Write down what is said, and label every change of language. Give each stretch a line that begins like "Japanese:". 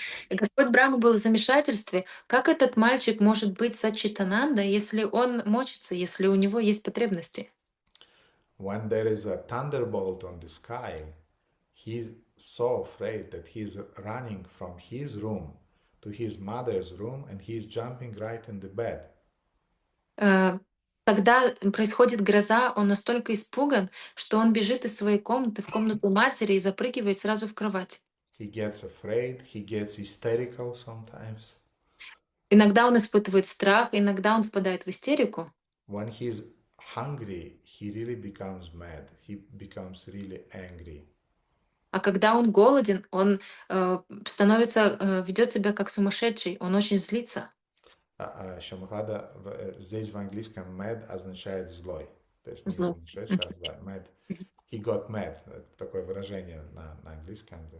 Russian: И Господь Брахма был в замешательстве. Как этот мальчик может быть Саччитананда, если он мочится, если у него есть потребности?
English: When there is a thunderbolt on the sky, he's so afraid that he's running from his room to his mother's room and he's jumping right in the bed.
Russian: Когда происходит гроза, он настолько испуган, что он бежит из своей комнаты в комнату матери и запрыгивает сразу в кровать.
English: He gets afraid, he gets hysterical sometimes.
Russian: Иногда он испытывает страх, иногда он впадает в истерику.
English: When he's hungry, he really becomes mad. He becomes really angry.
Russian: А когда он голоден, он ведет себя как сумасшедший, он очень злится. Шамахада здесь в английском mad означает злой. То есть не Злой. сумасшедший, а злой.
English: Mad. He got mad.
Russian: Такое выражение на английском.